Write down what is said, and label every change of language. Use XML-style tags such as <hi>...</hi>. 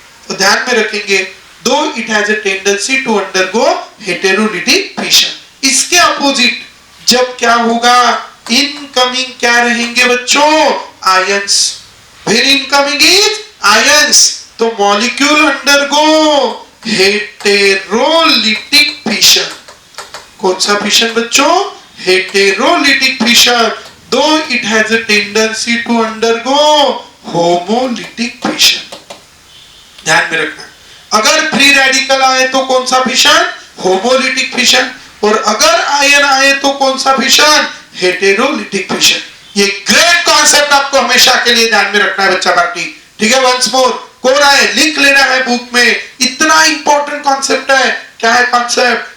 <hi>तो ध्यान में रखेंगे,</hi> <en>though it has a tendency to undergo heterolytic fission,</en> <hi>इसके अपोजिट जब क्या होगा? इनकमिंग क्या रहेंगे बच्चों? Ions.</hi> <en>When incoming is ions, तो molecule undergo heterolytic fission.</en> <hi>कौन सा फिशन बच्चों? Heterolytic fission.</hi> <en>Though it has a tendency to undergo homolytic fission।</en> <hi>ध्यान में रखना, अगर फ्री रेडिकल आए तो कौन सा फिशन? Homolytic fission. और अगर आयन आए तो कौन सा फिशन? Heterolytic fission. ये ग्रेट कॉन्सेप्ट आपको हमेशा के लिए ध्यान में रखना है बच्चा पार्टी। ठीक है, वंस मोर कोरा है, लिख लेना है बुक में, इतना इंपॉर्टेंट कॉन्सेप्ट है। क्या है कॉन्सेप्ट?</hi>